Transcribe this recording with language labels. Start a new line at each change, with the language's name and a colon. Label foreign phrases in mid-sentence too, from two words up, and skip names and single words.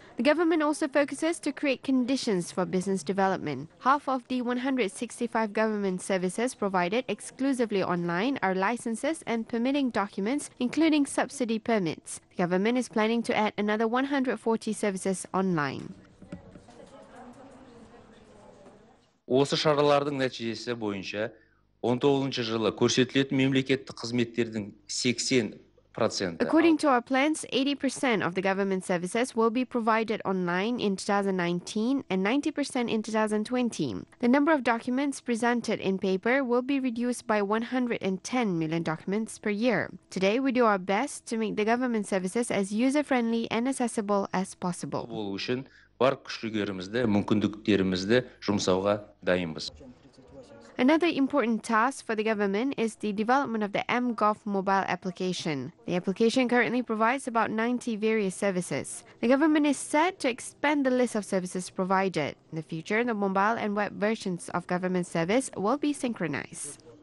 English: The government also focuses to create conditions for business development. Half of the 165 government services provided exclusively online are licenses and permitting documents, including subsidy permits. The government is planning to add another 140 services online.
Kazakh: Осы шаралардың нәтижесі бойынша 19 жылы көрсетілетін мемлекеттік қызметтердің 80%.
English: According to our plans, 80% of the government services will be provided online in 2019 and 90% in 2020. The number of documents presented in paper will be reduced by 110 million documents per year. Today, we do our best to make the government services as user-friendly and accessible as possible.
Kazakh: Болу үшін бар күш-жігерімізді, мүмкіндіктерімізді жұмсауға дайынбыз.
English: Another important task for the government is the development of the mGov mobile application. The application currently provides about 90 various services. The government is set to expand the list of services provided. In the future, the mobile and web versions of government service will be synchronized.